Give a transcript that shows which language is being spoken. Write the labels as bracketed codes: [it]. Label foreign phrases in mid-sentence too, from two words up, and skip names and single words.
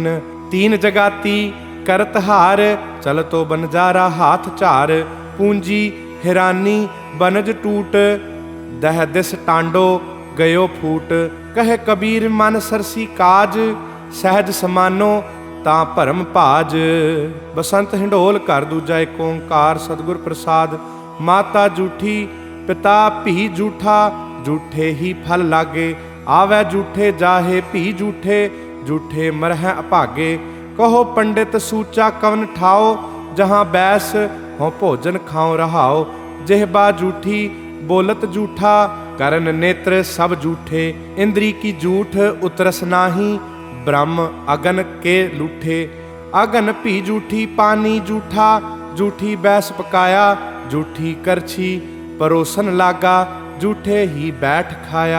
[pa] 3 ਜਗਾਤੀ ਕਰਤ ਹਾਰ, ਚਲਤੋ ਬਨਜਾਰਾ ਹਾਥ ਝਾਰ। ਪੂੰਜੀ ਹਿਰਾਨੀ ਬਨਜ ਟੂਟ, ਦਹ ਦਿਸ ਟਾਂਡੋ ਗਯੋ ਫੂਟ। ਕਹੇ ਕਬੀਰ ਮਨ ਸਰਸੀ ਕਾਜ, ਸਹਜ ਸਮਾਨੋ ਤਾਂ ਭਰਮ ਭਾਜ। ਬਸੰਤ ਹਿੰਡੋਲ ਘਰ ਦੂਜਾ ਏਕ ਓੰਕਾਰ ਸਤਿਗੁਰ ਪ੍ਰਸਾਦ। ਮਾਤਾ ਝੂਠੀ ਪਿਤਾ ਭੀ ਝੂਠਾ, ਝੂਠੇ ਹੀ ਫਲ ਲਾਗੇ। ਆਵੈ ਝੂਠੇ ਜਾਹੇ ਭੀ ਝੂਠੇ, ਝੂਠੇ ਮਰਹਿ ਅਭਾਗੇ। ਕਹੋ ਪੰਡਿਤ ਸੂਚਾ ਕਵਨ ਠਾਓ, ਜਹਾਂ ਬੈਸ ਹੋਂ ਭੋਜਨ ਖਾਓ। ਰਹਾਓ ਜਿਹਬਾ ਝੂਠੀ ਬੋਲਤ ਝੂਠਾ, ਕਰਨ ਨੇਤ੍ਰ ਸਬ ਝੂਠੇ। ਇੰਦ੍ਰੀ ਕੀ ਝੂਠ ਉਤਰਸ ਨਾਹੀ, ਬ੍ਰਹਮ ਅਗਨ ਕੇ ਲੂਠੇ। ਅਗਨ ਭੀ ਝੂਠੀ ਪਾਨੀ ਝੂਠਾ, ਝੂਠੀ ਬੈਸ ਪਕਾਇਆ। ਝੂਠੀ ਕਰਛੀ ਪਰੋਸਨ ਲਾਗਾ, ਝੂਠੇ ਹੀ ਬੈਠ ਖਾਇਆ।